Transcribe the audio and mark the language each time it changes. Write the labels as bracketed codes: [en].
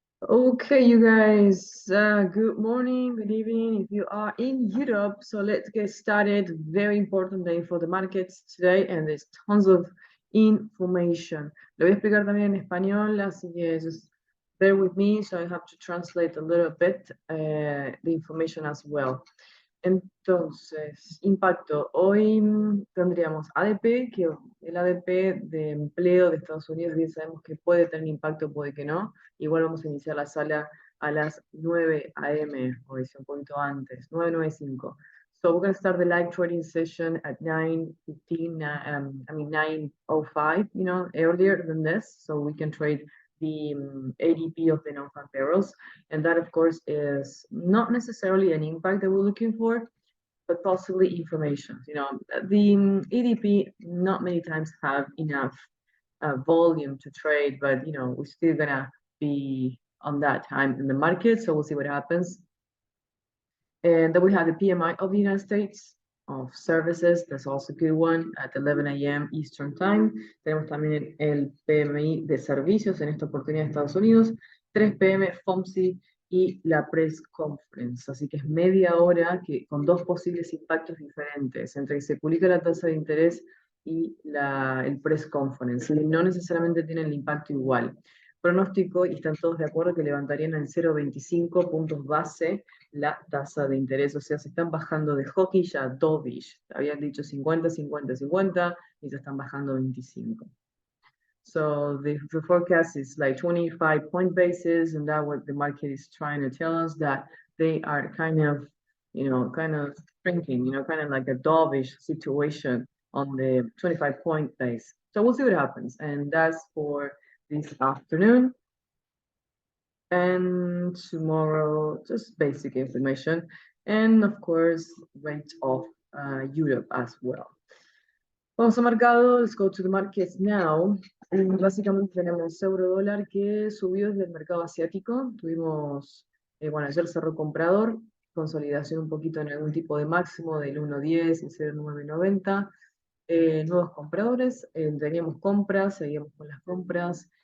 [en] Okay, you guys, good morning, good evening if you are in Europe. So let's get started. Very important day for the markets today, and there's tons of information. [es] Lo voy a explicar también en español, así que [en] just bear with me. So I have to translate a little bit the information as well. [es] Entonces, impacto. Hoy tendríamos ADP, que el ADP de empleo de Estados Unidos, bien sabemos que puede tener impacto, puede que no. Igual vamos a iniciar la sala a las 9 a.m., hoy es un poquito antes, 9:05. [en] So we're going to start the live trading session at 9:15, 9:05, earlier than this, so we can trade the ADP of the non-farm payrolls. And that, of course, is not necessarily an impact that we're looking for, but possibly information. The ADP not many times have enough volume to trade, but we're still gonna be on that time in the market, so we'll see what happens. And then we have the PMI of the United States of services, that's also a good one, at 11 a.m. Eastern Time. [es] Tenemos también el PMI de servicios en esta oportunidad de Estados Unidos, 3 p.m. FOMC y la press conference. Así que es media hora con dos posibles impactos diferentes entre que se publica la tasa de interés y el press conference. Y no necesariamente tienen el impacto igual. Pronóstico, y están todos de acuerdo, que levantarían en 0,25 puntos base la tasa de interés, o sea, se están bajando de hawkish a dovish. Habían dicho 50, 50, 50, y se están bajando 25. [en] So the forecast is like 25 point basis, and that what the market is trying to tell us, that they are kind of shrinking, kind of like a dovish situation on the 25 point base. So we'll see what happens, and that's for this afternoon. And tomorrow, just basic information, and of course, rate of Europe as well. [es] Vamos a mercado, [en] let's go to the markets now. [es] Básicamente tenemos euro dólar que subió desde el mercado asiático. Tuvimos, ayer cerró comprador, consolidación un poquito en algún tipo de máximo del 1.10 y 0.990. Nuevos compradores, teníamos compras, seguimos con las compras.